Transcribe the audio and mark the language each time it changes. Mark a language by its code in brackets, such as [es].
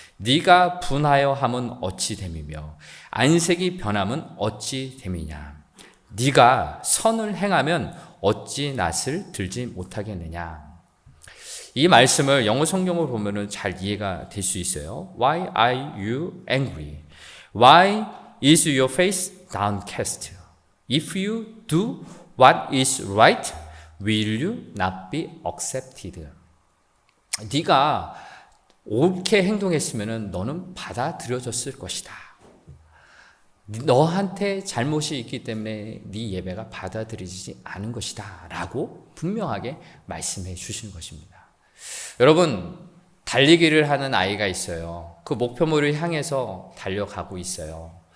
[ko] 네가 분하여 함은 어찌 됨이며 안색이 변함은 어찌 됨이냐. 네가 선을 행하면 어찌 낯을 들지 못하겠느냐. 이 말씀을 영어 성경을 보면은 잘 이해가 될 수 있어요. [en] Why are you angry? Why is your face downcast? If you do what is right, will you not be accepted? [ko] 네가 옳게 행동했으면 너는 받아들여졌을 것이다. 너한테 잘못이 있기 때문에 네 예배가 받아들이지 않은 것이다 라고 분명하게 말씀해 주시는 것입니다. 여러분, 달리기를 하는 아이가 있어요. 그 목표물을 향해서 달려가고 있어요.